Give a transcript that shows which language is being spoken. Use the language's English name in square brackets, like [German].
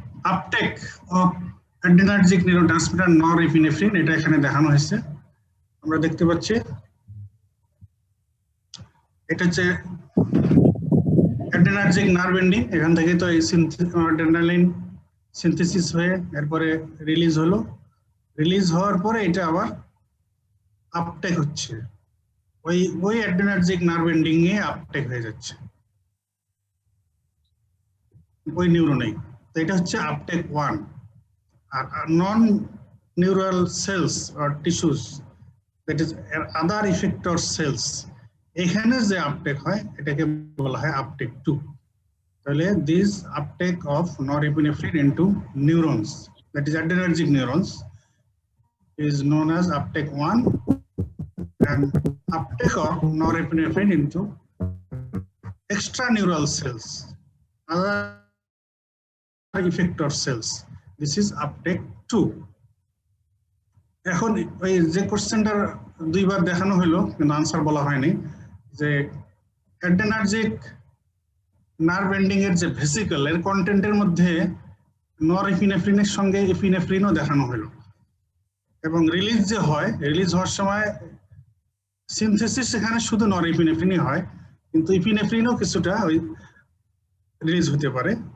[English] Uptake of adrenergic neurotransmitter norepinephrine [Bangla] এটা এখানে দেখানো হয়েছে, আমরা দেখতে পাচ্ছি এটা হচ্ছে adrenergic nerve ending, এখান থেকে তো এই adrenaline সিনথেসিস হয়ে এরপরে রিলিজ হলো, রিলিজ হওয়ার পরে এটা আবার আপটেক হচ্ছে, ওই adrenergic nerve ending এ আপটেক হয়ে যাচ্ছে ওই নিউরনেই। তো এটা হচ্ছে uptake 1। আর [English] non neural cells or tissues, that is other effector cells, [Bangla] এখানে যে আপটেক হয় এটাকে বলা হয় আপটেক 2। [English] তাহলে this uptake of norepinephrine into neurons, that is adrenergic neurons, is known as uptake 1, and uptake of norepinephrine into extraneural cells, other effector cells, this is uptake 2. [Bangla] এখন ওই যে কোশ্চেনটা দুইবার দেখানো হলো কিন্তু আনসার বলা হয়নি, যে অ্যাড্রেনার্জিক নার্ভ এন্ডিং এর যে ভেসিকল এর কন্টেন্টের মধ্যে নরএপিনেফ্রিনের সঙ্গে এপিনেফ্রিনও দেখানো হলো, এবং রিলিজ যে হয়, রিলিজ হওয়ার সময় সিনথেসিস সেখানে শুধু নরএপিনেফ্রিনই হয়, কিন্তু এপিনেফ্রিনও কিছুটা ওই রিলিজ হতে পারে।